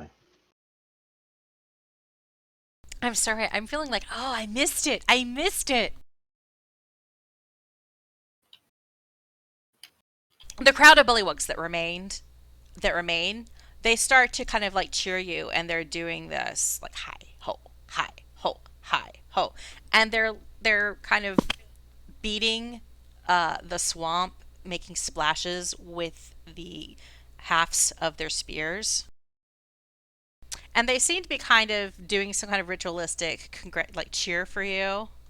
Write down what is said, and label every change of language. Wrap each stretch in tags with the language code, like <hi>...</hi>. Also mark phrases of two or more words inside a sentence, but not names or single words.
<en>I'm sorry. I'm feeling like, oh, I missed it. I missed it. The crowd of Bullywugs that remain, they start to kind of like cheer you, and they're doing this like hi ho, hi ho, hi ho, and they're kind of beating the swamp, making splashes with the halves of their spears. And they seem to be kind of doing some kind of ritualistic cheer for you.</en>